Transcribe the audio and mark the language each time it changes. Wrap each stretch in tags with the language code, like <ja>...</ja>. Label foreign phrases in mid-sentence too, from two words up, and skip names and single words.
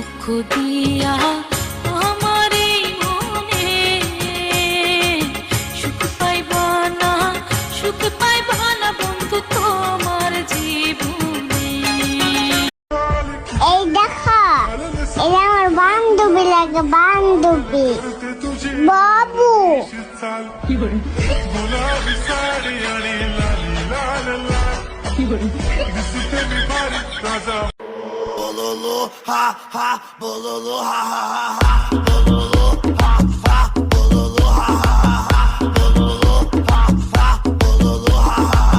<bn>দিয়া আমার এই মনে সুখ পাইবা না, সুখ পাইবা না বন্ধু তোমার জীবনে। এই দেখো, এই আমার বান্ধবী লাগে, বান্ধবী বাবু। Bololo ha ha, bololo ha ha ha, bololo ha ha, bololo ha ha, bololo ha ha, bololo ha ha.</bn>